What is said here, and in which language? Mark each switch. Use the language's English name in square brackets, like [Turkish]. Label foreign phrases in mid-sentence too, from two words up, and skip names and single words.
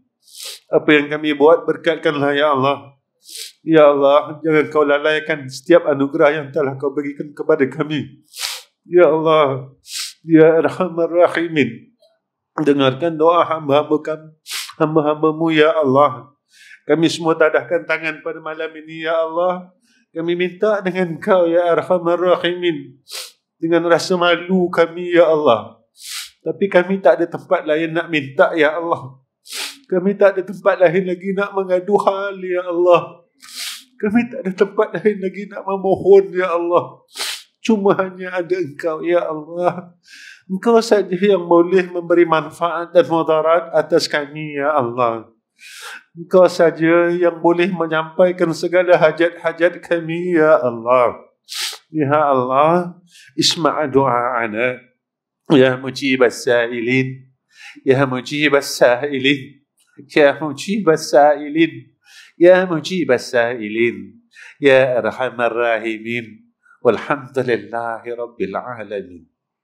[Malay] Apa yang kami buat, berkatkanlah, Ya Allah. Ya Allah, jangan Kau lalaikan setiap anugerah yang telah Kau berikan kepada kami. Ya Allah, [Arabic] يا أرحم الراحمين, [Malay] dengarkan doa hamba-hambamu, Ya Allah. Kami semua tadahkan tangan pada malam ini, Ya Allah. Kami minta dengan Kau, [Arabic] يا أرحم الراحمين, [Malay] dengan rasa malu kami, Ya Allah. Tapi kami tak ada tempat lain nak minta, Ya Allah. Kami tak ada tempat lain lagi nak mengadu hal, Ya Allah. Kami tak ada tempat lain lagi nak memohon, Ya Allah. Cuma hanya ada Engkau, Ya Allah. Engkau saja yang boleh memberi manfaat dan mudarat atas kami, Ya Allah. Engkau saja yang boleh menyampaikan segala hajat-hajat kami, Ya Allah. [Arabic] يا الله، اسمع دعاءنا، يا مجيب السائلين، يا مجيب السائلين، يا مجيب السائلين، يا مجيب السائلين، يا أرحم الراحمين. والحمد لله رب العالمين.